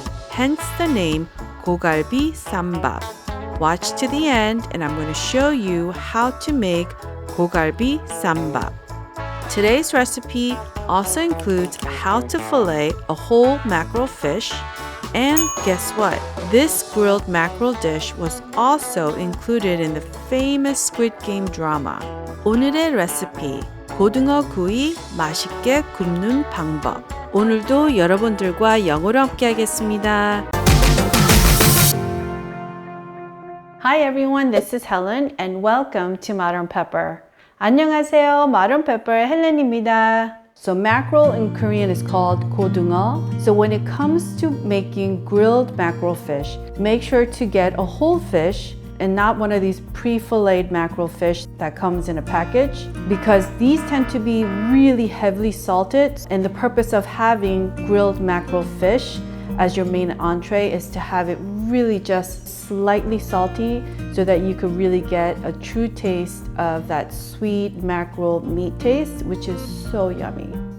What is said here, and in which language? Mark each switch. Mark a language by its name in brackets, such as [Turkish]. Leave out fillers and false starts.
[English] Hence the name 고갈비쌈밥. Watch to the end and I'm going to show you how to make 고갈비쌈밥. Today's recipe also includes how to fillet a whole mackerel fish. And guess what? This grilled mackerel dish was also included in the famous Squid Game drama. [Korean] 오늘의 레시피, 고등어구이 맛있게 굽는 방법. 오늘도 여러분들과 영어로 함께 하겠습니다. [English] Hi everyone, this is Helen and welcome to Modern Pepper. [Korean] 안녕하세요, Modern Pepper 헬렌입니다. [English] So mackerel in Korean is called 고등어. So when it comes to making grilled mackerel fish, make sure to get a whole fish and not one of these pre-filleted mackerel fish that comes in a package, because these tend to be really heavily salted, and the purpose of having grilled mackerel fish as your main entree is to have it really just slightly salty so that you could really get a true taste of that sweet mackerel meat taste, which is so yummy.